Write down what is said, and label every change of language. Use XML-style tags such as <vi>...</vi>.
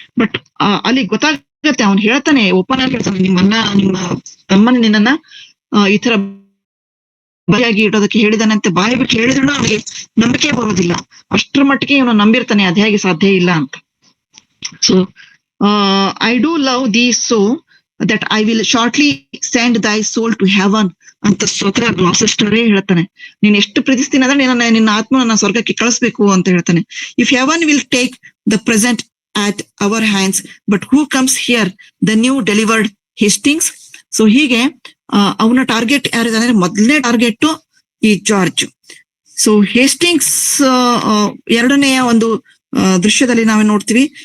<kn>But ಅಲ್ಲಿ ಗೊತ್ತಾಗತ್ತೆ, ಅವ್ನು ಹೇಳ್ತಾನೆ, ಓಪನ್ ಆಗಿ ಹೇಳ್ತಾನೆ, ನಿಮ್ಮ ತಮ್ಮನ ನಿನ್ನನ್ನ ಈ ತರ ಬರಿಯಾಗಿ ಇಡೋದಕ್ಕೆ ಹೇಳಿದಾನೆ ಅಂತ ಬಾಯಿ ಬಿಟ್ಟು ಹೇಳಿದ್ರು ಅವನಿಗೆ ನಂಬಿಕೆ ಬರೋದಿಲ್ಲ. ಅಷ್ಟರ ಮಟ್ಟಿಗೆ ಇವನು ನಂಬಿರ್ತಾನೆ, ಅದ್ ಹೇಗೆ ಸಾಧ್ಯ ಇಲ್ಲ ಅಂತ. So</kn> <en>I do love thee so that I will shortly send thy soul to heaven</en> <kn>ಅಂತ ಸ್ವತಃ ಗ್ಲಾಸೆಸ್ಟರೇ ಹೇಳ್ತಾನೆ. ನೀನ್ ಎಷ್ಟು ಪ್ರೀತಿಸ್ತೀನಿ ಅಂದ್ರೆ ನಿನ್ನ ಆತ್ಮ ನನ್ನ ಸ್ವರ್ಗಕ್ಕೆ ಕಳಿಸ್ಬೇಕು ಅಂತ ಹೇಳ್ತಾನೆ.</kn> <en>If heaven will take the present at our hands, but who comes here, the new delivered Hastings.</en> <kn>So ಹೀಗೆ ಅವನ ಟಾರ್ಗೆಟ್ ಯಾರಿದಾನೆ, ಮೊದಲನೇ ಟಾರ್ಗೆಟ್ ಈ ಜಾರ್ಜ್. ಸೊ ಹೇಸ್ಟಿಂಗ್ಸ್ ಎರಡನೆಯ ಒಂದು ದೃಶ್ಯದಲ್ಲಿ ನಾವೇ ನೋಡ್ತೀವಿ.</kn>